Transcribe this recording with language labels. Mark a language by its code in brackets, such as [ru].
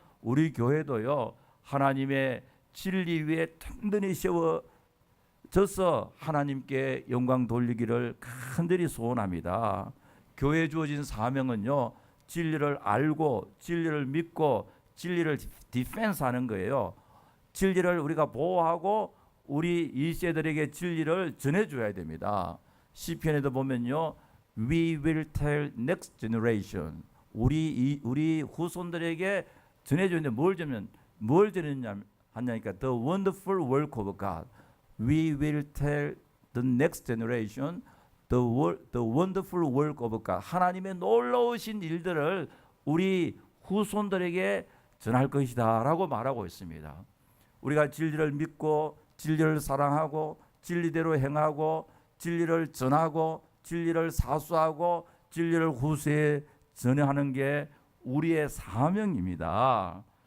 [ko] 우리 교회도요 하나님의 진리 위에 든든히 씌워져서 하나님께 영광 돌리기를 간절히 소원합니다. 교회에 주어진 사명은요 진리를 알고 진리를 믿고 진리를 디펜스하는 거예요. 진리를 우리가 보호하고 우리 2세들에게 진리를 전해줘야 됩니다. 시편에도 보면요 [en] We will tell next generation, [ko] 우리 후손들에게 전해주는데 뭘 전했냐 하냐니까 [en] The wonderful work of God. We will tell the next generation the wonderful work of God. [ko] 하나님의 놀라우신 일들을 우리 후손들에게 전할 것이다 라고 말하고 있습니다. 우리가 진리를 믿고 진리를 사랑하고 진리대로 행하고 진리를 전하고 진리를 사수하고 진리를 후세에 전하는 게 우리의 사명입니다.